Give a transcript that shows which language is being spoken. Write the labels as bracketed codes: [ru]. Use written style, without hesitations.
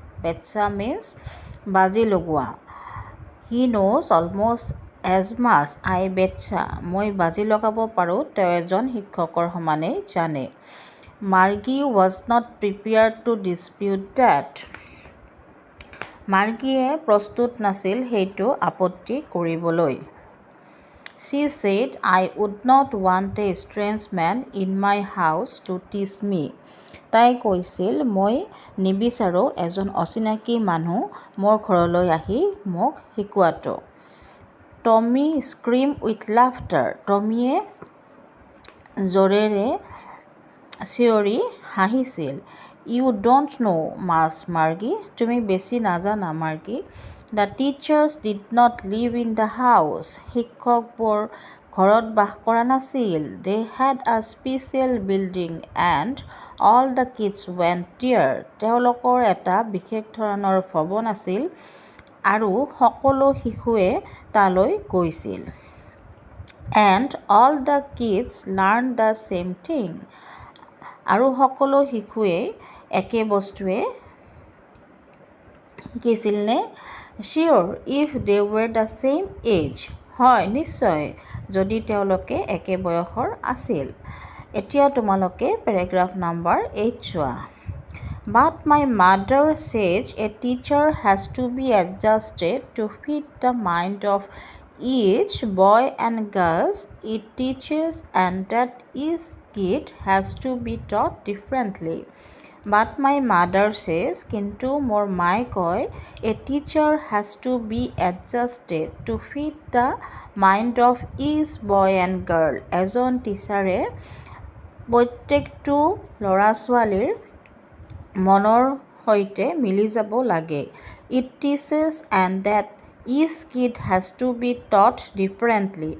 [en] Betcha means [as] বাজি লগোৱা। [en] He knows almost as much. I betcha. [as] মই বাজি লগাব পাৰোঁ তেওঁ এজন শিক্ষকৰ সমানেই জানে। [en] Margie was not prepared to dispute that. [as] মাৰ্গীয়ে প্ৰস্তুত নাছিল সেইটো আপত্তি কৰিবলৈ। [en] She said, I would not want a strange man in my house to teach me. [as] তাই কৈছিল, মই নিবিচাৰোঁ এজন অচিনাকি মানুহ মোৰ ঘৰলৈ আহি মোক শিকোৱাটো। [en] Tommy screamed with laughter. [as] টমীয়ে জোৰেৰে চিঞৰি হাঁহিছিল। [en] You don't know much, Margie. [as] তুমি বেছি নাজানা, মাৰ্গী। [en] The teachers did not live in the house. [as] শিক্ষকবোৰ ঘৰত বাস কৰা নাছিল। [en] They had a special building and all the kids went there. [as] তেওঁলোকৰ এটা বিশেষ ধৰণৰ ভৱন আছিল আৰু সকলো শিশুৱে তালৈ গৈছিল। [en] And all the kids learned the same thing. [as] আৰু সকলো শিশুৱে একে বস্তুৱে শিকিছিল নে? [en] Sure, if they were the same age. [as] হয়, নিশ্চয়, যদি তেওঁলোকে একে বয়সৰ আছিল। এতিয়া তোমালোকে পেৰেগ্ৰাফ নাম্বাৰ 8 চোৱা। [en] But my mother says a teacher has to be adjusted to fit the mind of each boy and girl it teaches and that each kid has to be taught differently. But my mother says, [as] কিন্তু মোৰ মায়ে কয়, [en] a teacher has to be adjusted to fit the mind of each boy and girl. [as] এজন টিচাৰে প্ৰত্যেকটো ল'ৰা ছোৱালীৰ মনৰ সৈতে মিলি যাব লাগে। [en] It teaches and that each kid has to be taught differently.